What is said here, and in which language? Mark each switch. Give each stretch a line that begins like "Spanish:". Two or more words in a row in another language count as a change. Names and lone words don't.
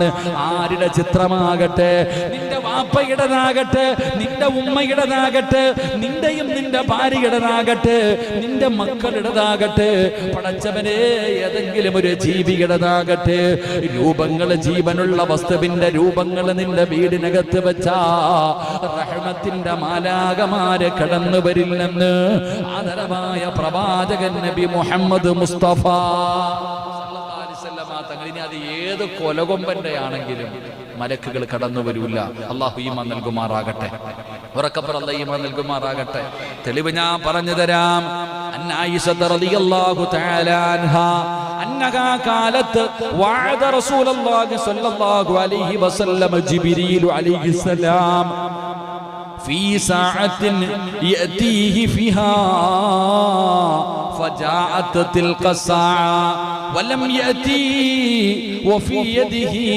Malayalam: ആരുടെ ചിത്രമാകട്ടെ, നിന്റെ വാപ്പയുടേതാകട്ടെ, നിന്റെ ഉമ്മയുടേതാകട്ടെ, നിന്റെയും നിന്റെ ഭാര്യയുടേതാകട്ടെ, നിന്റെ മക്കളുടേതാകട്ടെ, പടച്ചവനെ ഏതെങ്കിലും ഒരു ജീവിയുടേതാകട്ടെ, രൂപങ്ങൾ, ജീവനുള്ള വസ്തുവിന്റെ രൂപങ്ങൾ നിന്റെ വീടിനകത്ത് വെച്ചാ റഹ്മത്തിന്റെ മാലാഖമാര് കടന്നു വരില്ലെന്ന് ആദരവായ പ്രവാചകൻ നബി മുഹമ്മദ് മുസ്തഫ
Arabic: صلى الله عليه وسلم
Malayalam: തങ്ങൾ. ഇനി അത് ഏത് കൊലകൊമ്പന്റെ ആണെങ്കിലും മലക്കുകൾ കടന്നു വരൂല. അല്ലാഹു ഈമാൻ നൽകുമാറാകട്ടെ, ഉറക്കപ്പുറ അല്ലാഹു ഈമാൻ നൽകുമാറാകട്ടെ. തെളിവ് ഞാൻ പറഞ്ഞു തരാം.
Arabic: أن عائشة رضي الله تعالى عنها أنها قالت وعد رسول الله صلى الله عليه وسلم جبريل عليه السلام في ساعة يأتيه فيها فجاءت تلك الساعة ولم يأتي وفي يده